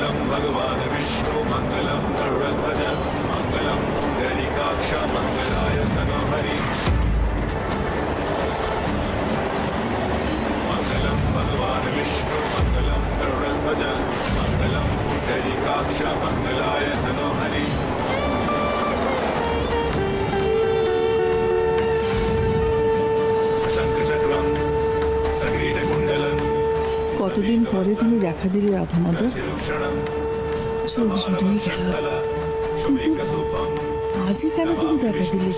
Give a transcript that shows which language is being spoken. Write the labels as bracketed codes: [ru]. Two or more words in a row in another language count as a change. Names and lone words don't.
[sa] भगवान विष्णु मंगलम गरुड़ध्वज मंगलम पुंडरीकाक्ष मंगलाय तनोहरि मंगलम भगवान विष्णु मंगलम गरुड़ध्वज मंगलम पुंडरीकाक्ष मंगलाय तनोहरि [bn] কতদিন পরে তুমি দেখা দিলে রাধা মাধব, চোখ জুড়িয়ে গেল, কিন্তু আজই কেন তুমি দেখা দিলে?